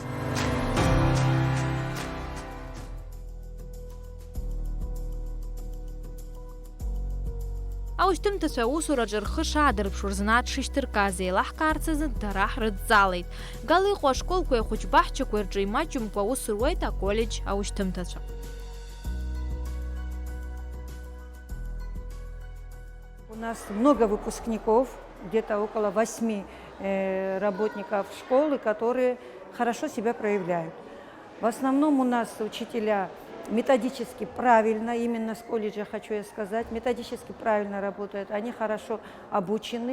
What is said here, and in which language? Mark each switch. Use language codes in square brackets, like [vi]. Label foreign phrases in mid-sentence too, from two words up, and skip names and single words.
[ab] Аушьҭымҭацәа аусураҿы рхы шаадырԥшуа рзанааҭ шышьҭыркааз еилаҳкаарц азы дара ҳрыдҵалеит. Гала иҟоу ашколқәеи ахәыҷ-баҳчақәеи рҿы имаҷымкәа аус руеит аколлеџь аушьҭымҭацәа. [ru] У нас много выпускников, где-то около 8 работников школы, которые хорошо себя проявляют. В основном у нас учителя методически правильно, именно с колледжа хочу я сказать, методически правильно работают, они хорошо обучены.